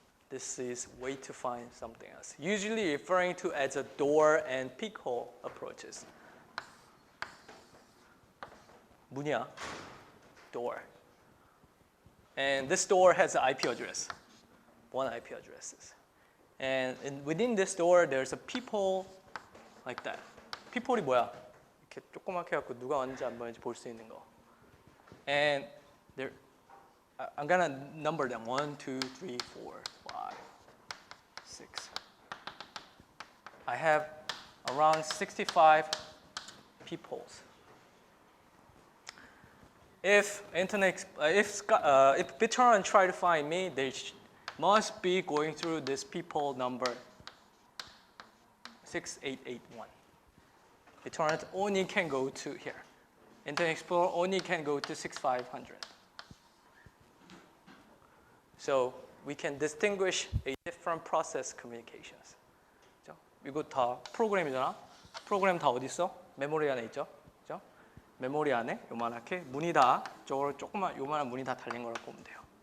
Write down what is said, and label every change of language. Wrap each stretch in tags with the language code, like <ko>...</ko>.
<en>This is way to find something else. Usually referring to as a door and peephole approaches.</en> <ko>문이야,</ko> <en>door. And this door has an IP address, one IP addresses. And within this door, there's a peephole like that.</en> <ko>peephole이 뭐야? 이렇게 조그맣게 해갖고 누가 왔는지 안 왔는지 볼 수 있는 거.</ko> <en>And there, I'm gonna number them. 1, 2, 3, 4, 5, 6. I have around 65 peepholes. If BitTorrent try to find me, they must be going through this peephole number 6881. BitTorrent only can go to here. Internet Explorer only can go to 6500. So we can distinguish a different process communications.</en> <ko>이거 다 프로그램이잖아. 프로그램 다 어디 있어? 메모리 안에 있죠. 그죠? 메모리 안에 요만하게 문이 다 저걸 요만한 문이 다 달린 거라고 보면 돼요.</ko>